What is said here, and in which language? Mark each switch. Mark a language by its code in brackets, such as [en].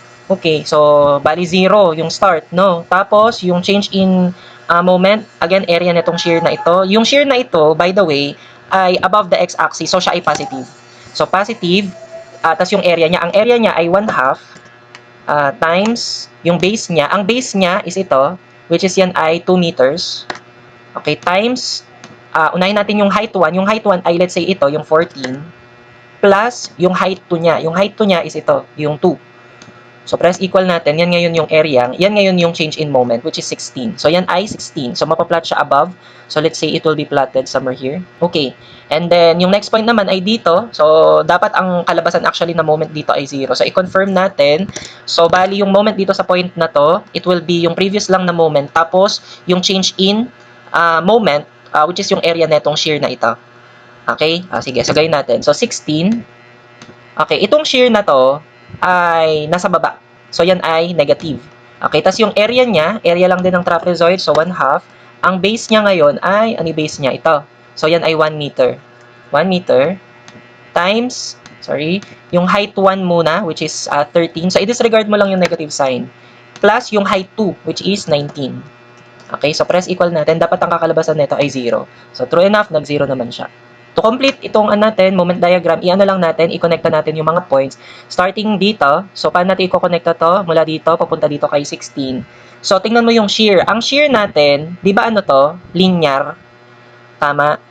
[tl] Okay, so, bali 0 yung start, no? Tapos, yung change in moment, again, area nitong shear na ito. Yung shear na ito, by the way, ay [en] above the x-axis, [tl] so siya ay positive. So, positive, tapos yung area niya, ang area niya ay 1/2 times yung base niya. Ang base niya is ito, which is yan ay 2 meters. Okay, times, unahin natin yung height 1. Yung height 1 ay, [en] let's say [tl] ito, yung 14, plus yung height 2 niya. Yung height 2 niya is ito, yung 2. So, press equal natin. Yan ngayon yung area. Yan ngayon yung change in moment, which is 16. So, yan ay 16. So, mapaplot siya above. [en] So, let's say it will be plotted somewhere here. [tl] Okay. And then, yung next point naman ay dito. So, dapat ang kalabasan actually na moment dito ay 0. So, i-confirm natin. So, bali yung moment dito sa point na to, [en] it will be [tl] yung previous lang na moment. Tapos, yung change in moment, which is yung area netong shear na ito. Okay? Sige, sagayin natin. So, 16. Okay, itong shear na to, ay nasa baba. So, yan ay negative. Okay, tas yung area niya, area lang din ng trapezoid, so 1/2. Ang base niya ngayon ay, ano yung base niya? Ito. So, yan ay 1 meter. 1 meter times, yung height 1 muna, which is 13. So, i-disregard mo lang yung negative sign. Plus yung height 2, which is 19. Okay, so press equal natin. Dapat ang kakalabasan nito ay 0. So, true enough, nag-0 naman siya. [en] To complete [tl] itong natin, moment diagram, i-ano lang natin, i-connecta natin yung mga points. Starting dito, so paano natin i-connecta to? Mula dito, papunta dito kay 16. So, tingnan mo yung shear. Ang shear natin, di ba ano to? Linear. Tama?